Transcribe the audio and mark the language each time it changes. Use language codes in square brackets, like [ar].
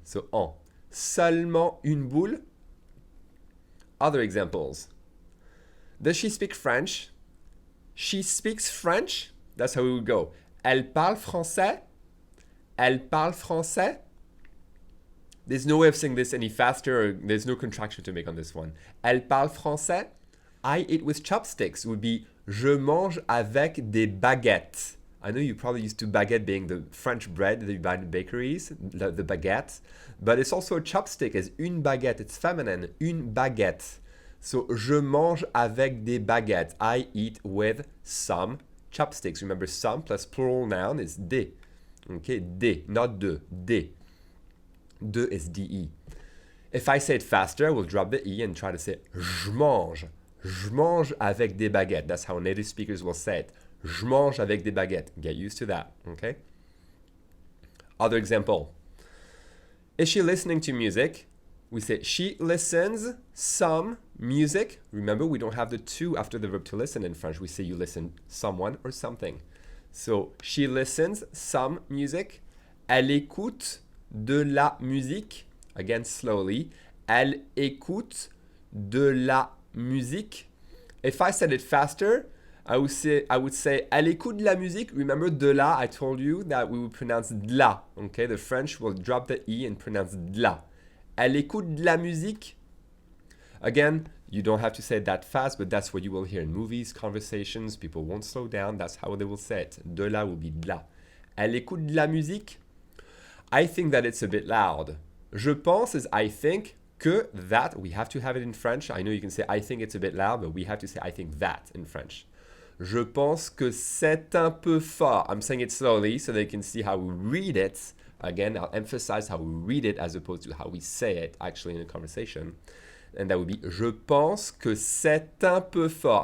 [fr] So en. Seulement une boule. [en] Other examples. Does she speak French? She speaks French. That's how we would go. [fr] Elle parle français. Elle parle français. [en] There's no way of saying this any faster. Or there's no contraction to make on this one. [fr] Elle parle français. [en] I eat with chopsticks would be [fr] je mange avec des baguettes. [en] I know you probably used to baguette being the French bread that you buy in bakeries, the baguette, but it's also a chopstick as une baguette. It's feminine, [fr] une baguette. So, je mange avec des baguettes. [en] I eat with some chopsticks. Remember, some plus plural noun is des. Okay, des, not de, des. De is de. If I say it faster, I will drop the E and try to say je mange. [fr] Je mange avec des baguettes. [en] That's how native speakers will say it. [fr] Je mange avec des baguettes. [en] Get used to that, okay? Other example. Is she listening to music? We say she listens some music. Remember, we don't have the to after the verb to listen in French. We say you listen someone or something. So, she listens some music. [fr] Elle écoute de la musique. [en] Again, slowly. [fr] Elle écoute de la musique. [en] If I said it faster, I would say, [fr] elle écoute de la musique. [en] Remember, de la, I told you that we would pronounce de la. Okay, the French will drop the E and pronounce de la. [fr] Elle écoute de la musique. [en] Again, you don't have to say it that fast, but that's what you will hear in movies, conversations. People won't slow down. That's how they will say it. De la will be de la. [fr] Elle écoute de la musique. [en] I think that it's a bit loud. Je pense is I think. Que that, we have to have it in French. I know you can say I think it's a bit loud, but we have to say I think that in French. [fr] Je pense que c'est un peu fort. [en] I'm saying it slowly so they can see how we read it. Again, I'll emphasize how we read it as opposed to how we say it actually in a conversation. And that would be [fr] je pense que c'est un peu fort.